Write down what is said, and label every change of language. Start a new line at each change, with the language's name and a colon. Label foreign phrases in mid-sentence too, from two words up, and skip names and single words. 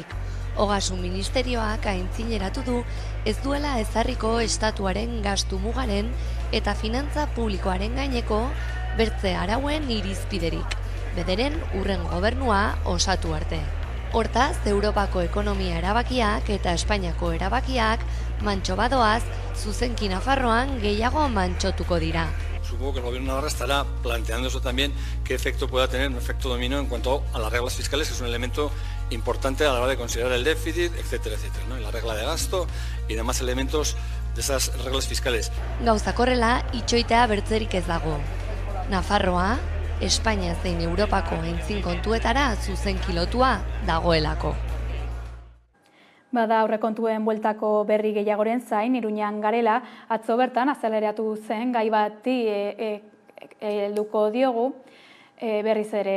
Basque: Ogasun ministerioak aintzineratu du ez duela ezarriko estatuaren gastu mugaren eta finantza publikoaren gaineko bertze arauen irizpiderik, bederen urren gobernua osatu arte. Hortaz, Europako ekonomia erabakiak eta Espainiako erabakiak mantxo badoaz, zuzenki Nafarroan gehiago mantxotuko dira.
Spanish: Supongo que el gobierno de Navarra estará planteándose también qué efecto pueda tener un efecto dominó en cuanto a las reglas fiscales, que es un elemento importante a la hora de considerar el déficit, etcétera, etcétera, ¿no? Y la regla de gasto y demás elementos de esas reglas fiscales.
Basque: Gauzak horrela, itxoitea bertzerik ez dago. Nafarroa, Espainia zein Europako aintzin kontuetara zuzenki lotua dagoelako. Bada aurrekontuen bueltako berri gehiagoren zain, Iruñan garela, atzo bertan azeleratu zen gai bati helduko diogu berriz ere.